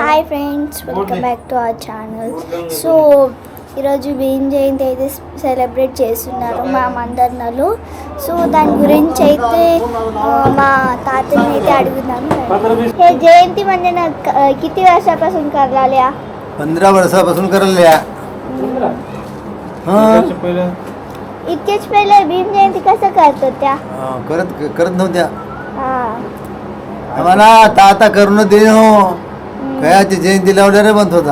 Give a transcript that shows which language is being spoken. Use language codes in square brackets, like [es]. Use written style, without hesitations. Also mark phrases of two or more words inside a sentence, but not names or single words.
[en] Hi friends, welcome back to our channel. [te] సో ఈరోజు భీమ్ జయంతి అయితే సెలబ్రేట్ చేస్తున్నారు మా మందర్నలో. సో దాని గురించి అయితే మా తాతని అయితే అడుగుదాము. [mr] हे जयंती म्हणजे ना किती वर्षापासून करलाल्या? 15 वर्षापासून करल्या. इतकेच पहिले भीम जयंती कसं करत होत्या? करत नव्हत्या. हां, आम्हाला आता करून देणं कयाची जयंती लावणारे म्हणत होता.